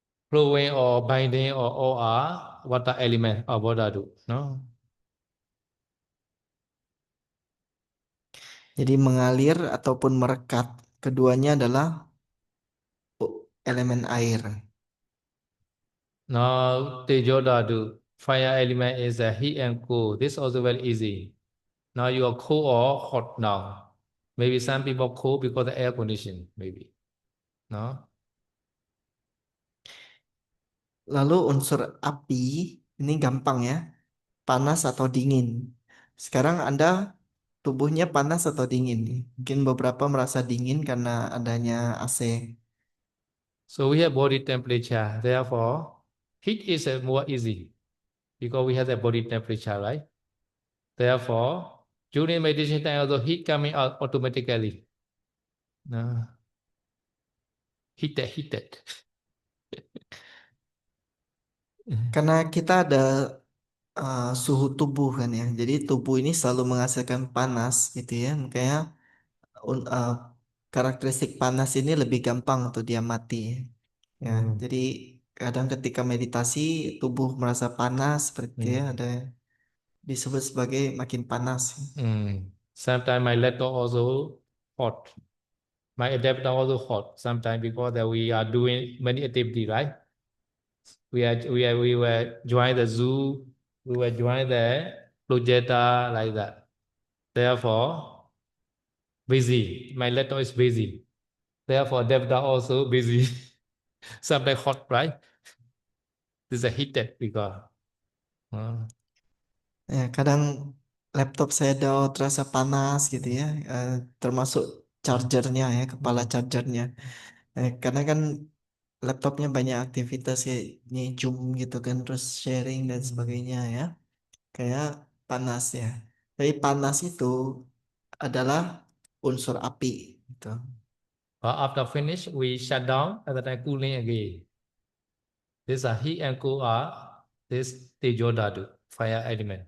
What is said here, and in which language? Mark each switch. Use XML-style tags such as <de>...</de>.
<en>Flowing or binding or all are water element or bodadu. No?</en> <id>Jadi mengalir ataupun merekat keduanya adalah elemen air.</id> <en>Now tejodadu. Fire element is a heat and cold. This also very easy. Now you are cold or hot now. Maybe some people cold because the air condition. Maybe. No?</en> <id>Lalu unsur api ini gampang ya, panas atau dingin. Sekarang Anda tubuhnya panas atau dingin? Mungkin beberapa merasa dingin karena adanya AC.</id> <en>So we have body temperature. Therefore, heat is more easy because we have the body temperature, right? Therefore, during meditation time, also heat coming out automatically. No. heated.</en> <id>Karena kita ada suhu tubuh kan ya. Jadi tubuh ini selalu menghasilkan panas gitu ya. Makanya un- uh, karakteristik panas ini lebih gampang untuk dia mati. Ya, jadi kadang ketika meditasi tubuh merasa panas seperti ya, ada disebut sebagai makin panas.</id> <en>Sometimes my laptop also hot. My adapter also hot. Sometimes because that we are doing many activity, right? We were join the zoo. We were join the projector like that. Therefore, busy. My laptop is busy. Therefore, adapter also busy. Sometimes hot, right? This is a heated because.</en> <id>Ya, kadang laptop saya ada terasa panas gitu ya, termasuk chargernya ya, kepala chargernya. Karena kan laptopnya banyak aktivitas kayak Zoom gitu kan, terus sharing dan sebagainya ya, kayak panas ya. Tapi panas itu adalah unsur api gitu.</id> <en>But after finish, we shut down and then cooling again. This are heat and cool are this Tejo Dhatu, fire element.</en>